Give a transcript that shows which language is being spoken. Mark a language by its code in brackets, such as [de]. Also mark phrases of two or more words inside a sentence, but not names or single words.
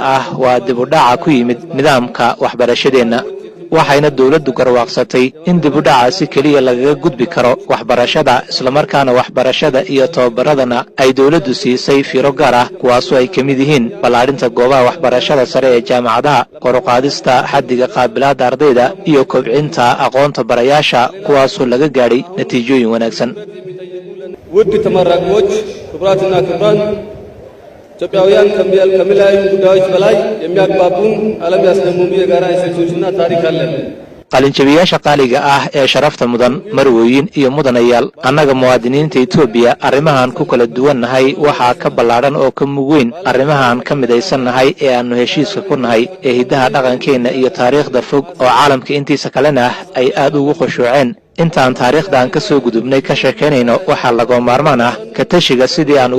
[so] ah waa dib u dhaca ku yimid nidaamka waxbarashadeena waxayna dawladdu garwaaqsatay in dib u dhaca si kaliya lagaga gudbi karo waxbarashada isla markaana waxbarashada iyo tababaradana ay dawladdu siisay fiiro gaar ah kuwaasoo ay ka mid yihiin ballaarinta goobaha waxbarashada sare ee jaamacadaha kor u qaadista xaddiga qaabilaadda ardayda iyo kobcinta aqoonta barayaasha kuwaasoo laga gaadhay natiijooyin wanaagsan [am] ውድ ተመራቂዎች ክቡራትና ክቡራን ኢትዮጵያውያን ከሚለያዩ ጉዳዮች በላይ የሚያግባቡን ዓለም ያስደምሙ የጋራ እሴቶችና ታሪክ አለን። [so] qalinjabiyaasha qaaliga ah ee sharafta mudan marwooyin iyo mudanayaal annaga muwaadiniinta Itoobiya arrimahan ku kala duwannahay waxa ka ballaaran oo ka mugweyn arrimahan ka midaysannahay ee aanu heshiiska ku nahay ee hidaha dhaqankeena iyo taariikhda fog oo caalamka intiisa kalena ay aad ugu khushuuceen intaan taariikhdan ka soo gudubnay ka sheekeynayno waxa laga maarmaan ah ka tashiga sidii aan uga